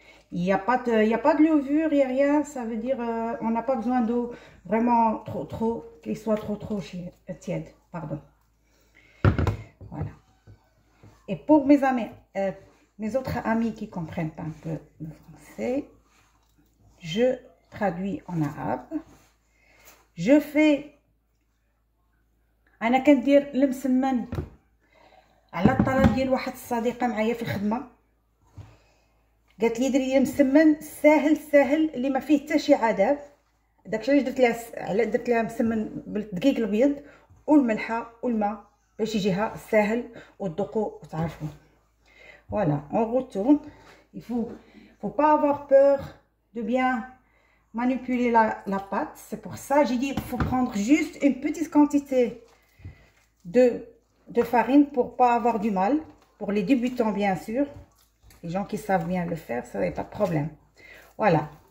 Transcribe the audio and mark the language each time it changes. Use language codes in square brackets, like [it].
[fr] Il n'y a pas de levure, il n'y a rien, ça veut dire on n'a pas besoin d'eau vraiment qu'il soit trop tiède, pardon. Voilà. Et pour mes amis, mes autres amis qui comprennent pas un peu le français, je traduis en arabe. Je fais [ar] انا كندير المسمن على الطلب ديال واحد الصديقه معايا في الخدمه. قالت لي ديري مسمن ساهل اللي ما فيه حتى شي عذاب. داكشي علاش درت لها مسمن بالدقيق الابيض والملحه والماء باش يجيها ساهل وتذوقوا وتعرفوا. [fr] Voilà, on retourne. Il faut pas avoir peur de bien manipuler la pâte. C'est pour ça j'ai dit il faut prendre juste une petite quantité de farine pour pas avoir du mal. Pour les débutants, bien sûr. Les gens qui savent bien le faire, ça n'est pas de problème. Voilà.